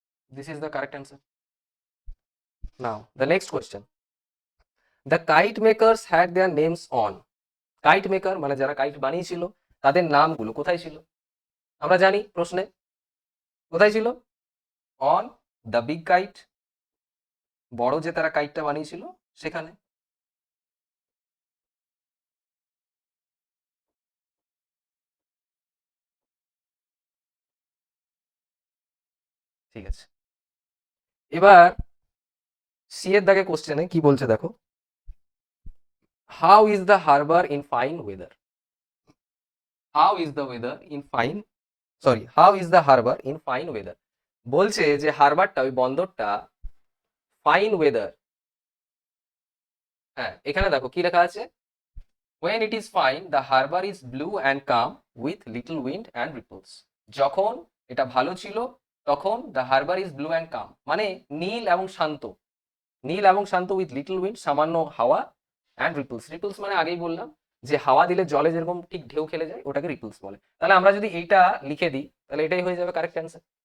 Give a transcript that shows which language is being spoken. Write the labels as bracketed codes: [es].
[en] This is the correct answer. Now, the next question. The kite makers had their names on. [bn] Kite maker মানে যারা kite বানিয়েছিল তাদের নামগুলো কোথায় ছিল? আমরা জানি প্রশ্নে কোথায় ছিল? [en] on the big kite, [bn] বড় যে তারা কাইটটা বানিয়েছিল সেখানে। ঠিক আছে, এবার সি এর দাগে কোশ্চেনে কি বলছে দেখো, [en] How is the harbour in fine weather, how is the weather in fine, sorry, how is the harbour in fine weather. [bn] বলছে যে হারবারটা, ওই বন্দরটা ফাইন ওয়েদার, হ্যাঁ এখানে দেখো কি লেখা আছে, [en] when it is fine the harbor is blue and calm with little wind and ripples। [bn] যখন এটা ভালো ছিল তখন [en] the harbor is blue and calm, [bn] মানে নীল এবং শান্ত, নীল এবং শান্ত [en] with little wind, [bn] সামান্য হাওয়া, [en] and ripples, [bn] রিপলস মানে আগেই বললাম যে হাওয়া দিলে জলে যেরকম ঠিক ঢেউ খেলে যায় ওটাকে রিপলস বলে। তাহলে আমরা যদি এইটা লিখে দিই তাহলে এটাই হয়ে যাবে কারেক্ট অ্যান্সার।